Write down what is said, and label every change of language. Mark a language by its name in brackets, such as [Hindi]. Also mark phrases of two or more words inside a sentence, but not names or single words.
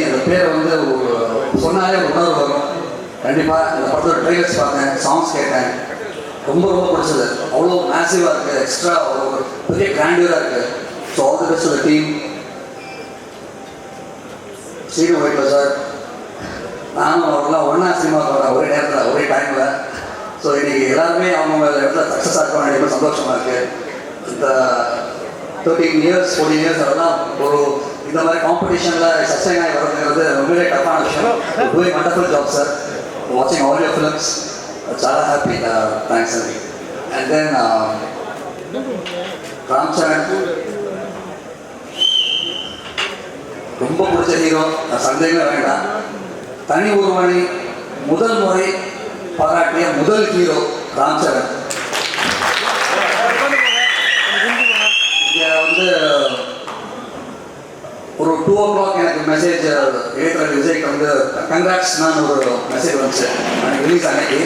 [Tamil] பேர் வந்து சொன்னாலே ஒரு உணர்வு வரும். கண்டிப்பாக இந்த படத்தோட ட்ரைலர்ஸ் பார்த்தேன், சாங்ஸ் கேட்டேன், ரொம்ப ரொம்ப பிடிச்சது. அவ்வளோ மேசிவாக இருக்குது, எக்ஸ்ட்ரா ஒரு பெரிய கிராண்டியூராக இருக்குது. [English] so all the best to the team. [Tamil] சீனு வைட்ல சார், நானும் அவரெல்லாம் ஒன்றா சினிமா போகிறேன் ஒரே நேரத்தில் ஒரே டைமில். ஸோ இன்றைக்கி எல்லாருமே அவங்க இடத்துல சக்ஸஸாக இருக்க வேண்டிய சந்தோஷமாக இருக்குது. இந்த 13 இயர்ஸ் 14 இயர்ஸ் அதெல்லாம் ஒரு இந்த மாதிரி காம்படிஷனில் சஸ்டைன் ஆகி வருதுங்கிறது ரொம்பவே டஃப்பான விஷயம். [English] doing wonderful job sir, watching all your films, [Telugu] చాలా హ్యాపీ. థ్యాంక్స్ అండి. [English] and then [Tamil] రామ్ చరణ్ ரொம்ப பிடிச்ச ஹீரோ, சந்தேகமே வேண்டாம். தனி ஒருவனை முதல் முறை பாராட்டிய முதல் ஹீரோ ராம் சரண். இங்கே வந்து ஒரு 2 o'clock எனக்கு மெசேஜ் ஏற்கனவே விஜய்க்கு வந்து கங்க்ராட்ஸ்னான்னு ஒரு மெசேஜ் வந்துச்சு எனக்கு ரிலீஸ் அன்னைக்கு.